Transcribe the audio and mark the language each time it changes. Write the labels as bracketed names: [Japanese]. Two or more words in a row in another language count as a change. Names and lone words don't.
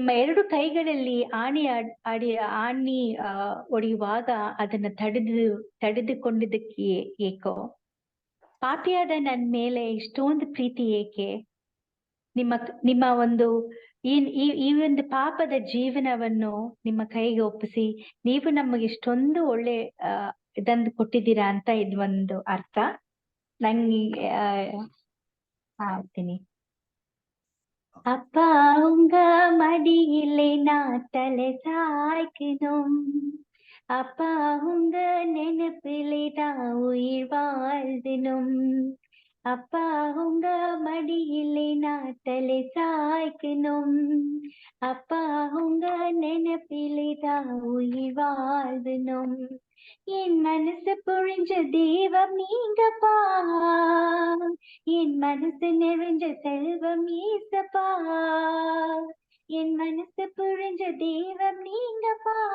[Kannada] 2 ಕೈಗಳಲ್ಲಿ ಆಣಿ ಹೊಡೆಯುವಾಗ ಅದನ್ನ ತಡೆದುಕೊಂಡಿದ್ದಕ್ಕೆ ಏಕೋ, ಪಾಪಿಯಾದ ನನ್ನ ಮೇಲೆ ಇಷ್ಟೊಂದು ಪ್ರೀತಿ ಏಕೆ, ನಿಮ್ಮ ಒಂದು ಈ ಒಂದು ಪಾಪದ ಜೀವನವನ್ನು ನಿಮ್ಮ ಕೈಗೆ ಒಪ್ಪಿಸಿ ನೀವು ನಮಗೆ ಇಷ್ಟೊಂದು ಒಳ್ಳೆ ಇದನ್ನು ಕೊಟ್ಟಿದ್ದೀರಾ ಅಂತ ಇದು ಒಂದು ಅರ್ಥ. ನಂಗೆ ಹಾಡ್ತೀನಿ. [Tamil] அப்பா உங்க மடியிலே நான் தலை சாய்க்கணும், அப்பா உங்க நினைப்பிலே தான் உயிர் வாழ்தினும், அப்பா உங்க மடியிலே நான் தலை சாய்க்கணும், அப்பா உங்க நினைப்பிலே தான் உயிர் வாழ்தினும், என் மனசு புழிஞ்ச தெய்வம் நீங்கப்பா, என் மனசு நிறைஞ்ச செல்வம் ஈசப்பா, என் மனசு புழிஞ்ச தெய்வம் நீங்கப்பா,